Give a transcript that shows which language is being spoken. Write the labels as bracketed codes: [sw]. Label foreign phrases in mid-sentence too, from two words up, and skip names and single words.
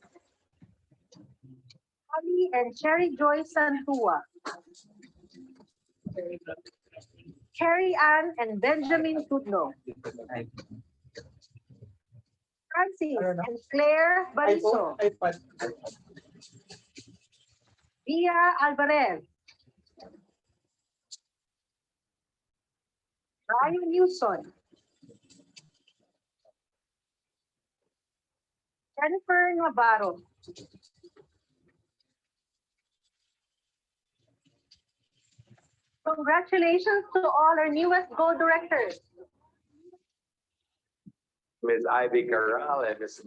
[en] Ali and Cherry Joy Santua, Carrie Ann and Benjamin Tudlo, Francis and Claire Bariso, Via Alvarez, Ryan Newson, Jennifer Navarro, congratulations to all our newest Go Directors. Ms. Ivy Corral and Ms.